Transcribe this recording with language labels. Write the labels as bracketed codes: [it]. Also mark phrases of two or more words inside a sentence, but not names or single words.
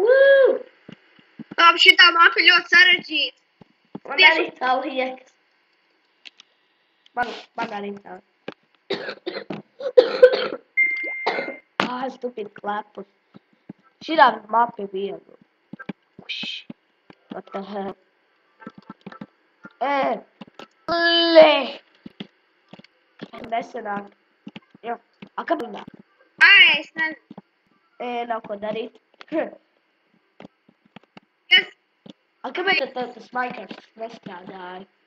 [lv] Woo! šitā mapa ļoti sarežģīta. Man arī tā liekas. Man arī tā. Stupid klepus. Šitā mapa ir viegla. [en] What the hell? [lv] Nesanāk. Jā. Kāpēc nāk? Es nezinu. Nav ko darīt. Kas? Kāpēc tad tas Minecraft nestrādāja?